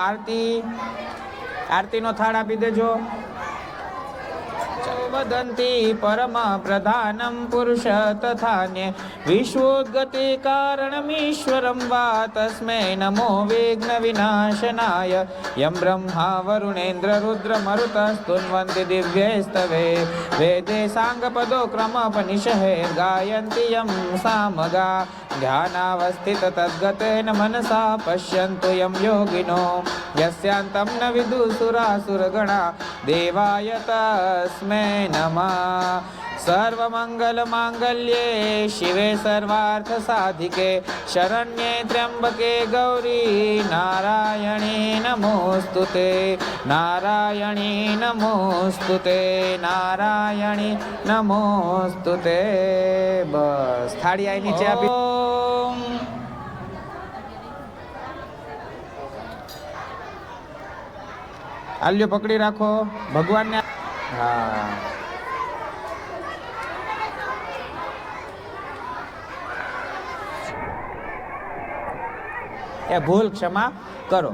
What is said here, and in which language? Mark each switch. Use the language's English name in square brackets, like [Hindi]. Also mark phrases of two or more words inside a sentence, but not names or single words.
[Gujarati] આરતી આરતીનો થાળ આપી દેજો. [Sanskrit] વદંતી પરમ પ્રધાનમ પુરુષ તથાન્ય વિશ્વોદ્ગતિ કારણમીશ્વરમ વા તસ્મૈ નમો વિઘ્ન વિનાશનાય યમ બ્રહ્મા વરુણેન્દ્ર રુદ્ર મરુતસ્તુન્વન્તિ દિવ્યૈસ્તવે વેદે સાંગપદો ક્રમપનિષહે ગાયન્તિ યમ સામગા ध्यानावस्थित तद्गतेन मनसा पश्यन्तु यं योगिनो यस्यान्तं न विदुसुरासुरगणा देवाय तस्मै नमः। सर्वमङ्गलमाङ्गल्ये शिवे सर्वार्थसाधिके शरण्ये त्र्यम्बके गौरी नारायणी नमोऽस्तुते नारायणी नमोऽस्तुते नारायणी नमोऽस्तुते। [Gujarati] बस थाળી આઈ નીચે આપી આલ્યો પકડી રાખો ભગવાનને હા એ ભૂલ ક્ષમા કરો।